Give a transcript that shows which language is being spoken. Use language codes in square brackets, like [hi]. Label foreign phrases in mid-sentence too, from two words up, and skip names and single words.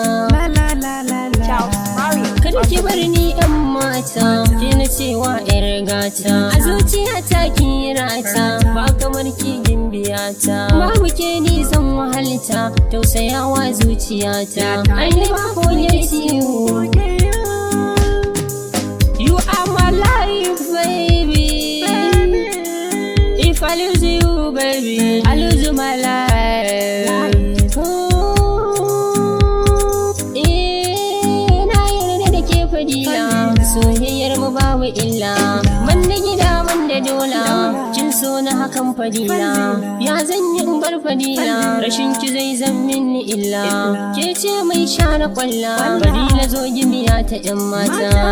[ha] Kada ki bar ni yan mata, ki na cewa yar gata. A zuciya ta ki rata, ba kamar ki gimbiyata. Babu ke ni zan wahalta, tausayawa zuciyata. Ai ba ko ne ciwo. [en] You are my life, baby. If I lose you, baby, I lose my life. [ha] Na yarda da ke fadila, soyayyar mu babu illa. Man da gida man da dola, kin so na hakan fadila. Ya zan yi in bar fadila, rashin ki zai zan minni illa. Ke ce mai share kwalla, fadila zo gimiya ta yan mata.